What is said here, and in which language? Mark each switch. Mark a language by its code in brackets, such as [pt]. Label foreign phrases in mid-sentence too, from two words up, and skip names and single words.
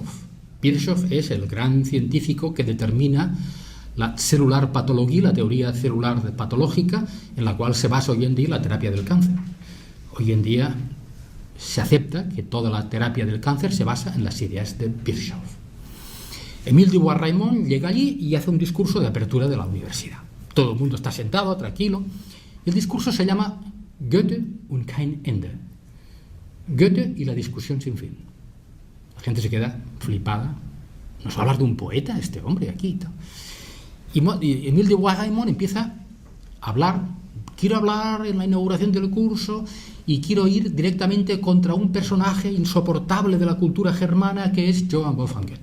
[es] Virchow es el gran científico que determina la celular patología, la teoría celular patológica, en la cual se basa hoy en día la terapia del cáncer. Hoy en día se acepta que toda la terapia del cáncer se basa en las ideas de Virchow. Émile Dubois-Reymond llega allí y hace un discurso de apertura de la universidad. Todo el mundo está sentado, tranquilo, y el discurso se llama Goethe und kein Ende. Goethe y la discusión sin fin. La gente se queda flipada. ¿Nos va a hablar de un poeta este hombre aquí? Y Émile Dubois-Reymond empieza a hablar. Quiero hablar en la inauguración del curso y quiero ir directamente contra un personaje insoportable de la cultura germana que es Johann Wolfgang Goethe.